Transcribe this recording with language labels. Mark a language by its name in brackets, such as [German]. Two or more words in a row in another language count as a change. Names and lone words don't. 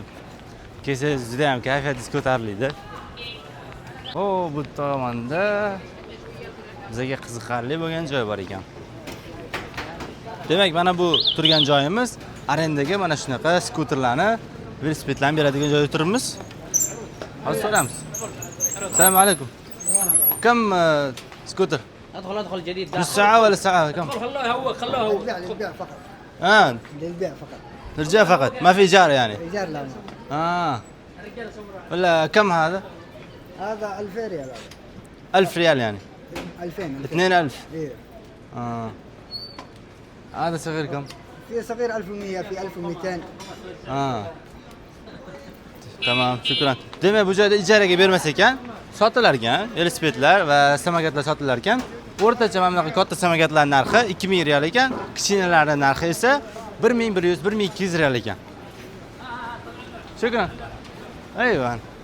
[Uzbek] Kelsangiz juda ham kayfiyatingiz ko'tariladi. O, bu tomonda bizga qiziqarli bo'lgan joy bor ekan. Demak, mana bu turgan joyimiz arendaga mana shunaqa skuterlarni, velosipedlarni beradigan joyda turibmiz. Hozir so'ramiz. [Arabic] السلام عليكم. كم سكوتر? ادخل جديد نص ساعة ولا ساعة كم؟ خلوه هو للبيع فقط للبيع فقط للرجال فقط ما في إيجار يعني؟ ايجار لا ولا كم هذا؟ هذا 2000 ريال 1000 ريال يعني 2000 2000 ايه هذا صغير كم؟ في صغير 1100 في 1200 تمام، شكرا. [Uzbek] Demak, bu joyda ijaraga bermas ekan, sotilar ekan, velosipedlar va samokatlar sotilar ekan. O'rtacha mana bunaqa katta samokatlar narxi 2000 riyal ekan, kichkinalarning narxi esa 1100 1200 riyal ekan. [Arabic] شكرا. أيوه.